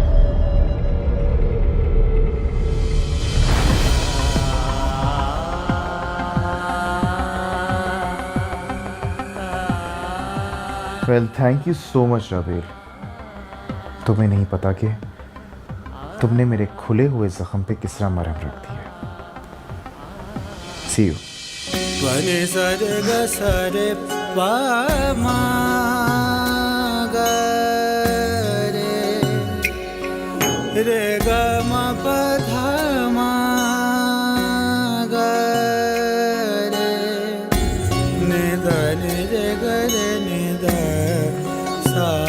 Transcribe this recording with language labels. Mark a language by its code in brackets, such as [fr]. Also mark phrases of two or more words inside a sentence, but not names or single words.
[en] Well thank you so much Rabel. [hi] तुम्हें नहीं पता कि तुमने मेरे खुले हुए जख्म पे किस तरह मरहम रख दिया। [en] See you. रे सरे ग सरे पा मा ग रे ग म प ध मा ग रे नि द नि रे ग रे नि द सा